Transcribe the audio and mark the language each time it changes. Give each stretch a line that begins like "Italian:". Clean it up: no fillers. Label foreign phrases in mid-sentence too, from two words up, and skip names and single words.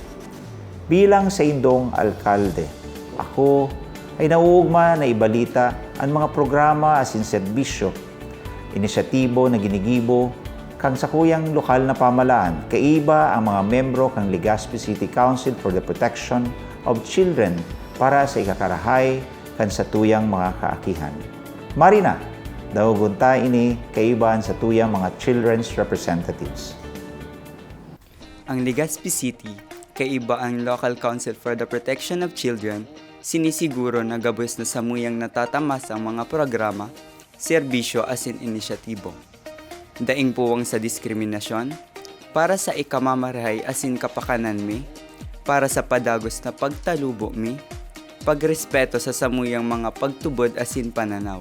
Bikol: Bilang saindong alkalde, ako ay nauugma na ibalita ang mga programa asin serbisyo, inisyatibo na ginigibo kang sakuyang lokal na pamalaan, kaiba ang mga membro kang Legazpi City Council for the Protection of Children para sa ikakarahay kan sa tuyang mga kaakihan. Marina, dahugunta ini kaibahan sa tuyang mga
English: children's representatives.
Bikol: Ang Legazpi City, kaiba ang Local Council for the Protection of Children, sinisiguro na gabos na samuyang natatamas ang mga programa, serbisyo asin inisyatibo. Daing puwang sa diskriminasyon, para sa ikamamarahay asin kapakanan mi, para sa padagos na pagtalubo mi, pagrespeto sa samuyang mga pagtubod asin pananaw.